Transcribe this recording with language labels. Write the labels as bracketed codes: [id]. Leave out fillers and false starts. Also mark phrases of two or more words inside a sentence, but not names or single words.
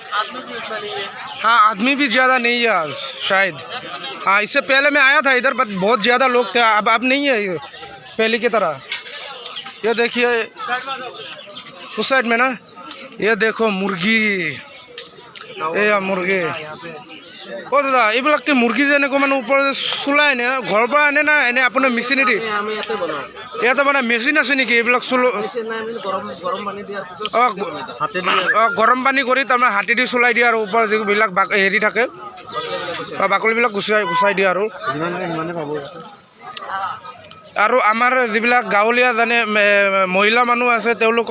[hi] आदमी भी ज़्यादा नहीं है आज शायद हाँ इससे पहले मैं आया था इधर बट बहुत ज़्यादा लोग थे अब नहीं है पहले की तरह ये देखिए उस साइड में ना ये देखो मुर्गी ये मुर्गी ओ दादा [as] এইবিলাক কি মুৰ্গী যে এনেকৈ মানে ওপৰত চুলাই আনে ঘৰৰ পৰা আনে না এনে আপোনাৰ মেচিনেদি ইয়াতে মানে মেচিন আছে নেকি এইবিলাক চুলো অঁ গৰম পানী কৰি তাৰমানে হাতেদি চলাই দিয়ে আৰু ওপৰত যিবিলাক হেৰি থাকে বাকলিবিলাক গুচাই দিয়ে আৰু আমাৰ যিবিলাক গাঁৱলীয়া জানে মহিলা মানুহ আছে তেওঁলোকৰ